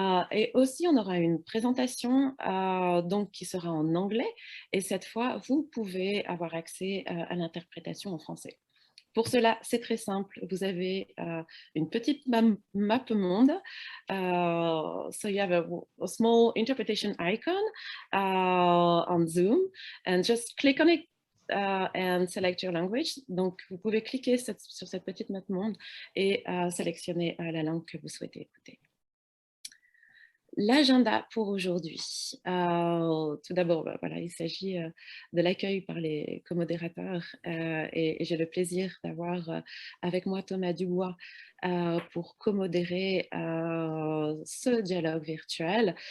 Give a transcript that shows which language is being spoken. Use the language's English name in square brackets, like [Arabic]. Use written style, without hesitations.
[French] Et aussi, on aura une présentation donc, qui sera en anglais. Et cette fois, vous pouvez avoir accès à l'interprétation en français. Pour cela, c'est très simple. Vous avez une petite map monde. [English] So you have a small interpretation icon on Zoom and just click on it and select your language. [French] Donc, vous pouvez cliquer sur cette petite map monde et sélectionner la langue que vous souhaitez écouter. L'agenda pour aujourd'hui. Tout d'abord, voilà, il s'agit de l'accueil par les comodérateurs et j'ai le plaisir d'avoir avec moi Thomas Dubois pour comodérer ce dialogue virtuel.